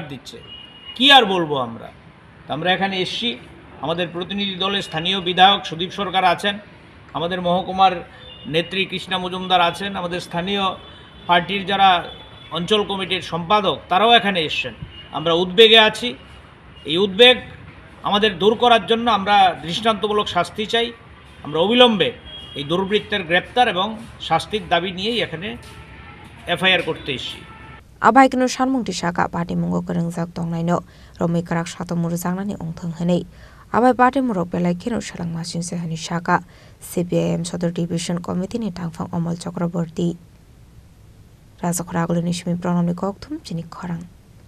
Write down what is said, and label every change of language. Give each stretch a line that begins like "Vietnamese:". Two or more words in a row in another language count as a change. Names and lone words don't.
Bangla: দিচ্ছে কি আর বলবো আমরা এখানে এসছি আমাদের প্রতিনিধি দলের স্থানীয় বিধায়ক সুদীপ সরকার আছেন আমাদের মহকুমার নেত্রী কৃষ্ণা মজুমদার আছেন আমাদের স্থানীয় পার্টির যারা অঞ্চল কমিটির সম্পাদক তারাও এখানে এসছেন আমরা উদ্বেগে আছি এই উদ্বেগ আমাদের দূর করার জন্য আমরা দৃষ্টান্তমূলক শাস্তি চাই আমরা অবিলম্বে এই দুর্বৃত্তের গ্রেপ্তার এবং শাস্তির দাবি নিয়েই এখানে এফআইআর করতে এসেছি
Kok Borok: Abahikno Shanmungti Shaka Party Mungo Karangjak Tongnai Romi Karak Shatomuru Zangnani Ongthang Henei Abai Party Murok Belai Kino Shalang Masin Sehani Shaka CPIM Sodar Division Committee ni Tangfang Omol Chakraborty Raja Khora Agulini Shimi Pranamni Koktum Jini Khorang.